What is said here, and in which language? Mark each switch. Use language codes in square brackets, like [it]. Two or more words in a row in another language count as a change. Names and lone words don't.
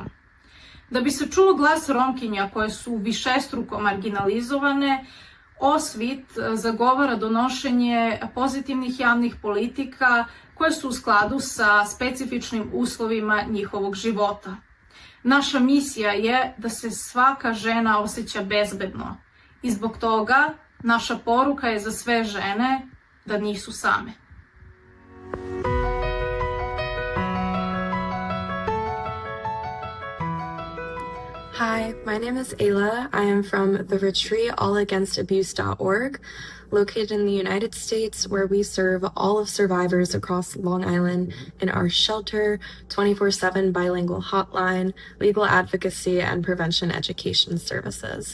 [sr] Da bi se čulo glas Romkinja koje su višestruko marginalizovane, Osvit zagovara donošenje pozitivnih javnih politika koje su u skladu sa specifičnim uslovima njihovog života. Naša misija je da se svaka žena osjeća bezbedno i zbog toga naša poruka je za sve žene da nisu same. [en] Hi, my name is Ayla. I am from the retreat allagainstabuse.org, located in the United States, where we serve all of survivors across Long Island in our shelter, 24/7 bilingual hotline, legal advocacy, and prevention education services.